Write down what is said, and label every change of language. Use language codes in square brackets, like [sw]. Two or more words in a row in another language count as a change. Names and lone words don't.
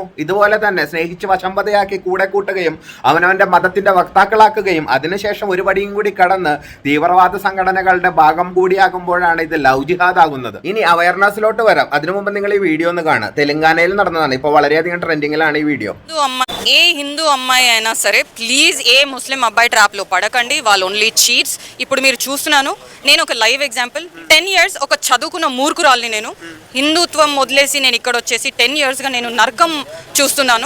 [ml] ഇതുപോലെ തന്നെ സ്നേഹിച്ച് വശംവദയാക്കി കൂടെ കൂട്ടുകയും അവനവന്റെ മതത്തിന്റെ വക്താക്കളാക്കുകയും അതിനുശേഷം ഒരു പടിയും കൂടി കടന്ന് തീവ്രവാദ സംഘടനകളുടെ ഭാഗം കൂടിയാകുമ്പോഴാണ് ഇത് ലവ് ജിഹാദ് ആകുന്നത്. ഇനി അവയർനെസ്സിലോട്ട് വരാം. അതിനു മുമ്പ് നിങ്ങൾ ഈ വീഡിയോ ഒന്ന് കാണുക. తెలంగాణയിൽ നടന്നതാണ്. ഇപ്പോൾ വളരെയധികം ട്രെൻഡിങ്ങിലാണ് ఈ వీడియో. [te] ఏ హిందూ అమ్మాయి అయినా సరే ప్లీజ్ ఏ ముస్లిం అబ్బాయి ట్రాప్లో పడకండి. వాళ్ళు [en] only cheats. [te] ఇప్పుడు మీరు చూస్తున్నాను, నేను ఒక [en] live example. [te] 10 years ఒక చదువుకున్న మూర్ఖురాల్ని నేను. హిందుత్వం వదిలేసి నేను ఇక్కడ వచ్చేసి 10 yearsగా నేను నరకం చూస్తున్నాను.